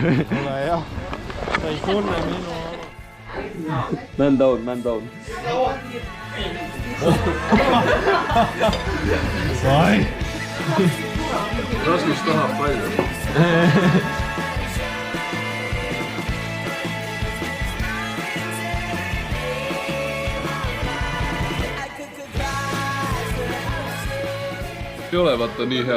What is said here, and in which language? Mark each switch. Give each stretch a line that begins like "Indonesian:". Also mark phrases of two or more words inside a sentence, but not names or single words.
Estonian: Ole jah, sa ei tunne minu...
English: Man down, man down.
Estonian: Sai! Rasmus tahab palju. Ei ole vaata nii hea...